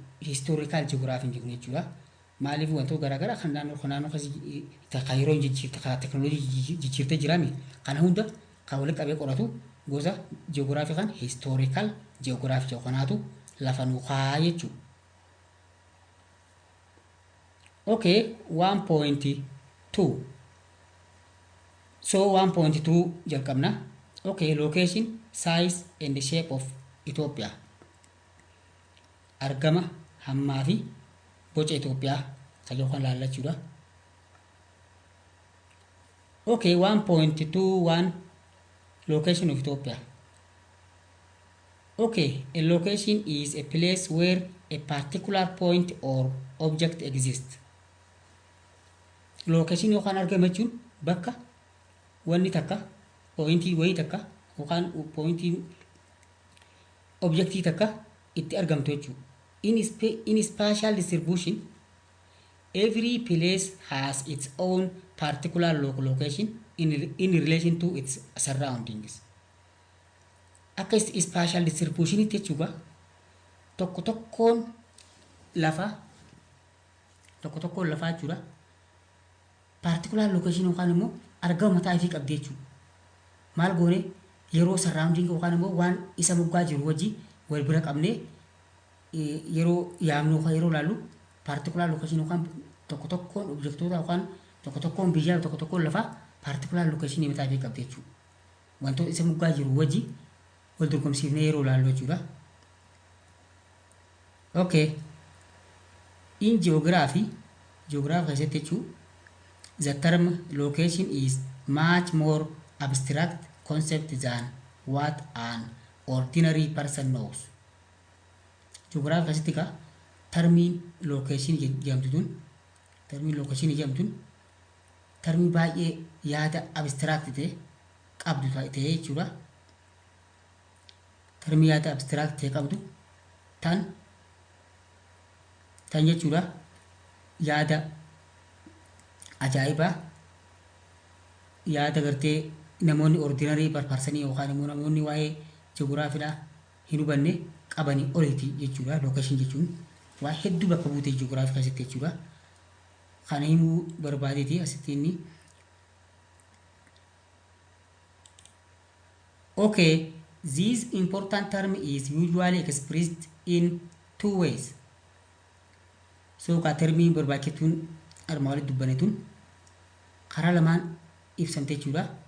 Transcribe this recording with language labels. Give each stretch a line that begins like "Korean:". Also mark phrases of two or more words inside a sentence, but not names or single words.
English: Historical geography
Oromo: jechuudha. Maaliif wantoota garaagaraa kan naannoo keessatti yeroo teknooloojii jijjiirtee jiraame kana hunda kan walitti qabee qoratu gosa geography kan
English: historical geography
Oromo: kanaatu lafa nu kaa'a jechuudha. Okay, 1.2. So 1.2 jalqabna.
English: Okay, location, size and the shape of Ethiopia.
Oromo: Argama hammaa fi boca Itoophiyaa kan yookaan laallachuudha.
English: Okay, 1.21 location of Ethiopia. Okay, a location is a place where a particular point or object exists.
Oromo: Location yookaan argama jechuun bakka wanni takka pointii wayii takka yookaan pointii objectii takka itti argamtu jechuudha.
English: In spatial distribution, every place has its own particular location in relation to its surroundings.
Oromo: Akka
English: spatial distribution
Oromo: jechuudha tokko tokkoon lafaa jechuudha.
English: Particular location
Oromo: yookaan immoo argama mataa ifii qabdi jechuudha. Maal goone yeroo surrounding yookaan immoo waan isa moggaa jiru wajji wal bira qabnee yeroo yaamnu yookaan yeroo laallu
English: particular location
Oromo: yookaan tokko tokkoon objektoota yookaan tokko tokkoon biyyaa tokko tokkoon lafaa
English: particular location
Oromo: mataa ifii qabdi jechuudha. Wantoota isa moggaa jiru wajji wal dorgomsiifnee yeroo laallu jechuudha. Okay.
English: In geography
Oromo: keessatti jechuudha.
English: The term location is much more abstract concept than what an ordinary person knows.
Oromo: Geography keessatti ka termiin location jedhamtu termii baay'ee yaada abstract ta'e qabdu ta'e jechuudha. Termii yaada abstract ta'e qabdu tan jechuudha yaada ajaa'ibaa yaada gartee namoonni ordinary parparsanii yookaan immoo namoonni waa'ee ji'oogiraafiidhaa hin hubanne qabanii oliiti jechuudha. Location jechuun waa hedduu bakka buutee ji'oogiraafii keessatti jechuudha. Kana himuu barbaadeeti asitti inni.
English: Okay, this important term is usually expressed in two ways.
Oromo: So ka termiin barbaachituun armaa walitti dubbanetun karaa lamaan ibsamte jechuudha.